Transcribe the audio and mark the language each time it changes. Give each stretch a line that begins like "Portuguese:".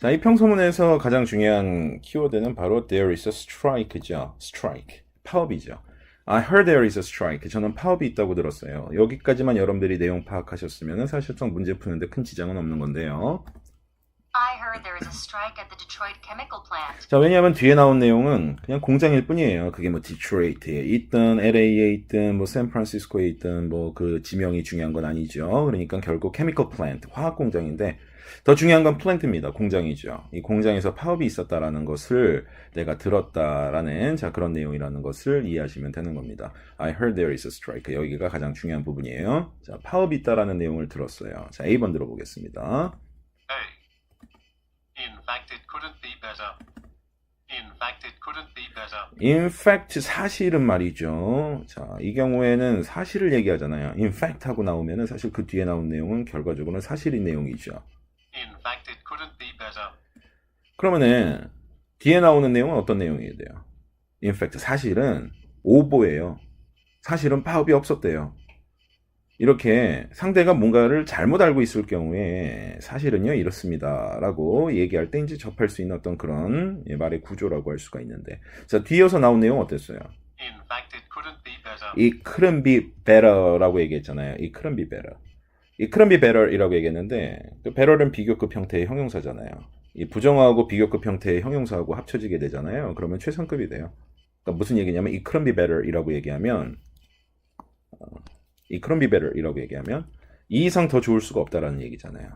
Korean: 자, 이 평서문에서 가장 중요한 키워드는 바로
English: there is a strike
Korean: 죠. strike. 파업이죠.
English: I heard there is a strike.
Korean: 저는 파업이 있다고 들었어요. 여기까지만 여러분들이 내용 파악하셨으면 사실상 문제 푸는데 큰 지장은 없는 건데요.
English: I heard there is a strike at the Detroit chemical plant.
Korean: 자, 왜냐하면 뒤에 나온 내용은 그냥 공장일 뿐이에요. 그게 뭐 디트로이트에 있든 LA에 있든 뭐 샌프란시스코에 있든 뭐 그 지명이 중요한 건 아니죠. 그러니까 결국 chemical plant, 화학 공장인데 더 중요한 건 플랜트입니다. 공장이죠. 이 공장에서 파업이 있었다라는 것을 내가 들었다라는 자, 그런 내용이라는 것을 이해하시면 되는 겁니다.
English: I heard there is a strike.
Korean: 여기가 가장 중요한 부분이에요. 자, 파업이 있다라는 내용을 들었어요. 자, A번 들어보겠습니다.
English: A. In fact, it couldn't be better. In fact, it couldn't be better. In fact,
Korean: 사실은 말이죠. 자, 이 경우에는 사실을 얘기하잖아요. In fact 하고 나오면은 사실 그 뒤에 나온 내용은 결과적으로는 사실인 내용이죠.
English: In fact, it couldn't be better.
Korean: 그러면은 뒤에 나오는 내용은 어떤 내용이 돼요? In fact, 사실은 오보예요. 사실은 파업이 없었대요. 이렇게 상대가 뭔가를 잘못 알고 있을 경우에 사실은요 이렇습니다 라고 얘기할 때 이제 접할 수 있는 어떤 그런 말의 구조라고 할 수가 있는데, 자, 뒤에서 나온 내용 어땠어요?
English: In fact, it couldn't be better. It couldn't be better
Korean: 라고 얘기했잖아요.
English: It couldn't be better. It couldn't be better
Korean: 이라고 얘기했는데, 그 better는 비교급 형태의 형용사잖아요. 이 부정어하고 비교급 형태의 형용사하고 합쳐지게 되잖아요. 그러면 최상급이 돼요. 그러니까 무슨 얘기냐면
English: it couldn't be better
Korean: 이라고 얘기하면 이 couldn't be better 이라고 얘기하면 이 이상 더 좋을 수가 없다라는 얘기잖아요.